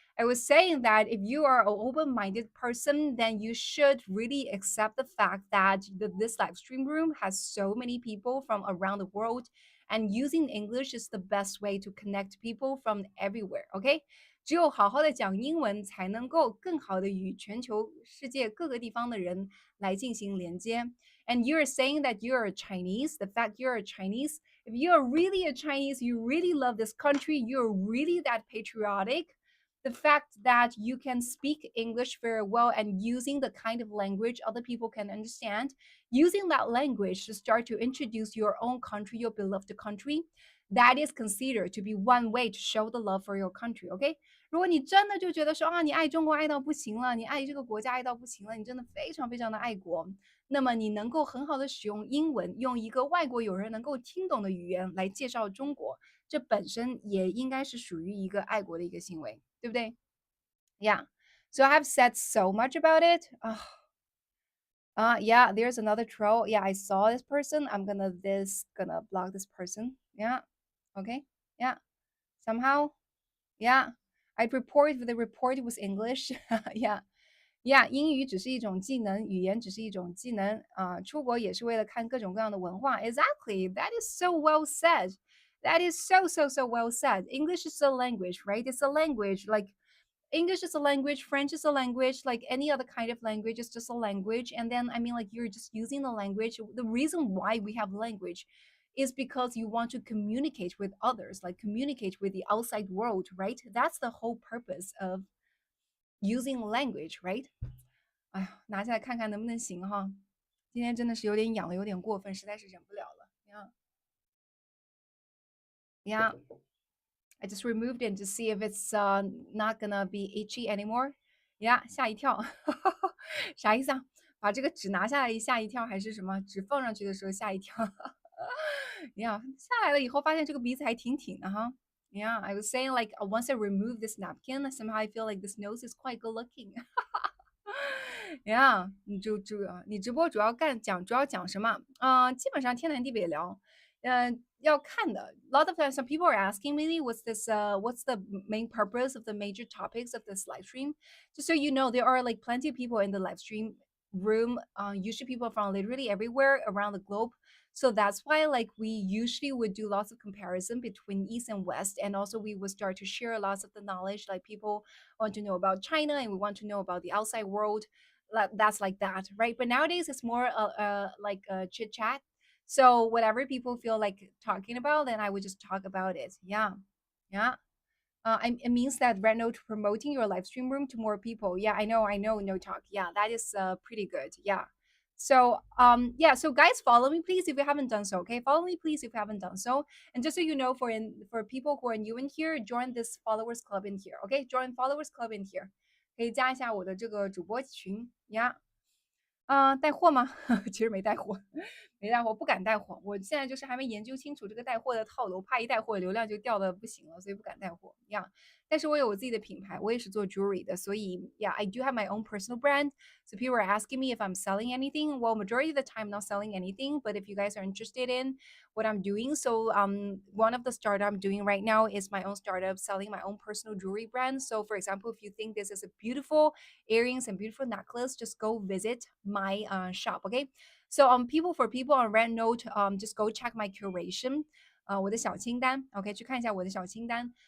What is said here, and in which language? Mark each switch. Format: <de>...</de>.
<en>I was saying that if you are an open-minded person, then you should really accept the fact that this live stream room has so many people from around the world, and using English is the best way to connect people from everywhere. Okay?</en> <zh>只有好好的讲英文，才能够更好的与全球世界各个地方的人来进行连接。</zh> <en>And you're saying that you're a Chinese, the fact you're a Chinese, if you're really a Chinese, you really love this country, you're really that patriotic, the fact that you can speak English very well and using the kind of language other people can understand, using that language to start to introduce your own country, your beloved country, that is considered to be one way to show the love for your country. Okay?</en> <zh>如果你真的就觉得说啊，你爱中国爱到不行了，你爱这个国家爱到不行了，你真的非常非常的爱国，那么你能够很好的使用英文，用一个外国友人能够听懂的语言来介绍中国，这本身也应该是属于一个爱国的一个行为，对不对？Yeah.</zh> <en>So I have said so much about it. Yeah, there's another troll. Yeah, I saw this person. I'm gonna block this person. Yeah. Okay. Yeah. Somehow. Yeah. I report the report was English. Yeah.</en> <zh>Yeah，英语只是一种技能，语言只是一种技能出国也是为了看各种各样的文化。</zh> <en>Exactly, that is so well said. That is so well said. English is a language, right? It's a language. Like English is a language, French is a language, like any other kind of language is just a language. And then I mean, like you're just using the language. The reason why we have language is because you want to communicate with others, like communicate with the outside world, right? That's the whole purpose of using language, right?</en> <zh>哎呀，拿下来看看能不能行哈。今天真的是有点痒了，有点过分，实在是忍不了了。</zh> <en>Yeah, I just removed it to see if it's not gonna be itchy anymore.</en> <zh>Yeah，吓一跳，啥意思啊？把这个纸拿下来一吓一跳，还是什么？纸放上去的时候吓一跳？Yeah，下来了以后发现这个鼻子还挺挺的哈。</zh> <en>Yeah, I was saying like once I remove this napkin, somehow I feel like this nose is quite good looking.</en> <zh>Yeah，你直播主要讲什么？基本上天南地北聊。要看的。</zh> <en>A lot of times, some people are asking me, what's the main purpose of the major topics of this live stream? Just so you know, there are like plenty of people in the live stream room. Usually people from literally everywhere around the globe. So that's why like we usually would do lots of comparison between East and West, and also we would start to share lots of the knowledge. Like people want to know about China, and we want to know about the outside world. That's like that, right? But nowadays it's more like a chit chat. So whatever people feel like talking about, then I would just talk about it. Yeah, yeah. It means that Red Note promoting your live stream room to more people. Yeah, I know, no talk. Yeah, that is pretty good. Yeah. So yeah, so guys, follow me please if you haven't done so. Okay, follow me please if you haven't done so. And just so you know, for people who are new in here, join this followers club in here. Okay, join followers club in here.</en> <zh>可以加一下我的这个主播群呀。带货吗？其实没带货，没带货，不敢带货。我现在就是还没研究清楚这个带货的套路，怕一带货流量就掉的不行了，所以不敢带货。 Yeah，但是我有我自己的品牌，我也是做 jewelry 的，所以 yeah，</zh> <en>I do have my own personal brand. So people are asking me if I'm selling anything. Well, majority of the time, not selling anything. But if you guys are interested in what I'm doing, so one of the startup I'm doing right now is my own startup selling my own personal jewelry brand. So for example, if you think this is a beautiful earrings and beautiful necklace, just go visit my shop. Okay. So people for people on Red Note, just go check my curation.</en> <zh>我的小清单，OK，去看一下我的小清单。</zh>